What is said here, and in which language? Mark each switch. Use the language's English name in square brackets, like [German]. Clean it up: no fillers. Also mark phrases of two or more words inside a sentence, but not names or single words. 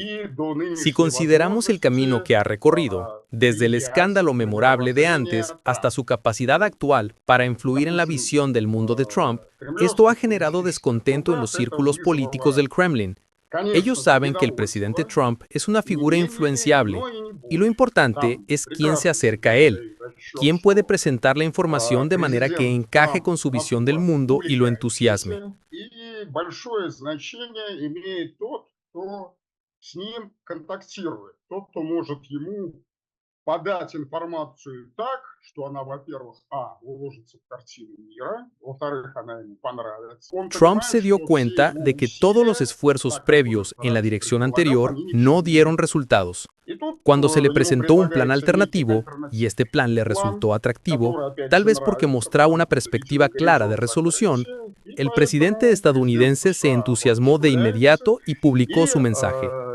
[Spanish] Si consideramos el camino que ha recorrido, desde el escándalo memorable de antes hasta su capacidad actual para influir en la visión del mundo de Trump, esto ha generado descontento en los círculos políticos del Kremlin. Ellos saben que el presidente Trump es una figura influenciable y lo importante es quién se acerca a él, quién puede presentar la información de manera que encaje con su visión del mundo y lo entusiasme. [Russian] подать информацию так, что она, во-первых, уложится в картину мира, во-вторых, она ему понравится. [Spanish] Trump se dio cuenta de que todos los esfuerzos previos en la dirección anterior no dieron resultados. Cuando se le presentó un plan alternativo, y este plan le resultó atractivo, tal vez porque mostraba una perspectiva clara de resolución, el presidente estadounidense se entusiasmó de inmediato y publicó su mensaje.